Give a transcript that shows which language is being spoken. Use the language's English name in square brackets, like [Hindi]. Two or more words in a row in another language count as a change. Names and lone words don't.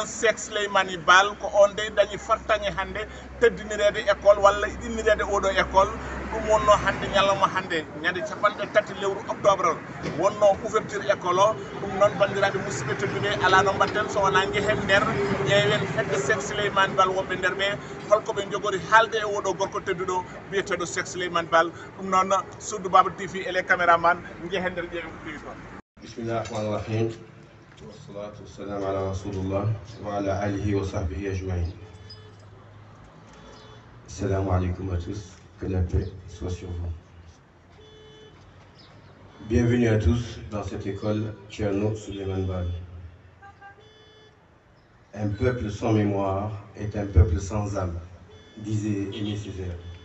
[Fula] Cheikh Souleymany Baal ko on de dañi fartange hande teddinirede école walla innirede oɗo école ɗum wonno hande ñalawma hande ñande capanɗe tati lewru octobre wonno [French] ouverture école [Fula] o ɗum noon bandiraɓe musidɓe tedduɓe ala no mbatten so wona jehen nder ƴeewen hedde Cheikh Souleymany Baal wonɓe nder ɓe holko ɓe jogori haalde e oɗo gorko tedduɗo biyeteɗo Cheikh Souleymany Baal ɗum noon Sudu Baba TV [French] et les caméraman [Fula] jehen nder ƴeewen ko piwi toon. [Arabic] بسم الله الرحمن الرحيم. والصلاة والسلام على رسول الله وعلى آله وصحبه أجمعين. السلام عليكم [French] à tous, que la paix soit sur vous. Bienvenue à tous dans cette école Thierno Souleymany Baal. Un peuple sans mémoire est un peuple sans âme, disait Aimé Césaire.